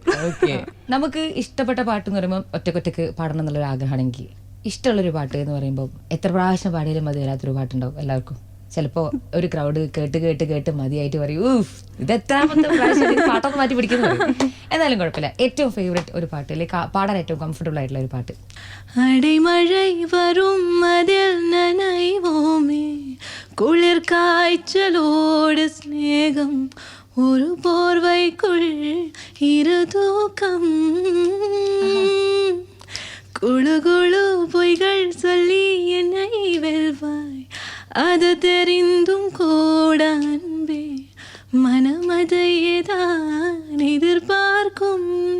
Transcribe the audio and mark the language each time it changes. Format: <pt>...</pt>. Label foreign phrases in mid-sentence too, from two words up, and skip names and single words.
<ml>നമുക്ക് ഇഷ്ടപ്പെട്ട പാട്ട് എന്ന് പറയുമ്പോൾ ഒറ്റക്കൊറ്റക്ക് പാടണം എന്നുള്ളൊരു ആഗ്രഹമാണെങ്കിൽ ഇഷ്ടമുള്ളൊരു പാട്ട് എന്ന് പറയുമ്പോൾ എത്ര പ്രാവശ്യം പാടിയാലും മതി വരാത്തൊരു പാട്ടുണ്ടാവും എല്ലാവർക്കും. ചിലപ്പോ ഒരു ക്രൗഡ് കേട്ട് മതിയായിട്ട് പറയും ഇത് എത്രാമത്തെ പ്രാവശ്യം പാട്ടൊക്കെ മാറ്റി പിടിക്കുന്നു. എന്നാലും കുഴപ്പമില്ല, ഏറ്റവും ഫേവറേറ്റ് ഒരു പാട്ട് അല്ലെങ്കിൽ പാടാൻ ഏറ്റവും കംഫർട്ടബിൾ ആയിട്ടുള്ള ഒരു പാട്ട്.</ml> <ta>അടിമഴை வரும் அதில் நனைவோமே குளிர் காய்ச்சலோடு ஸ்நேகம் ஒரு போர்வைக்குள் இரு தூக்கம் குழு குழு பொய்கள் சொல்லி என்னை வெல்வாய் அது தெரிந்தும் கூட அன்பே மனம் அதையேதான் எதிர்பார்க்கும்</ta>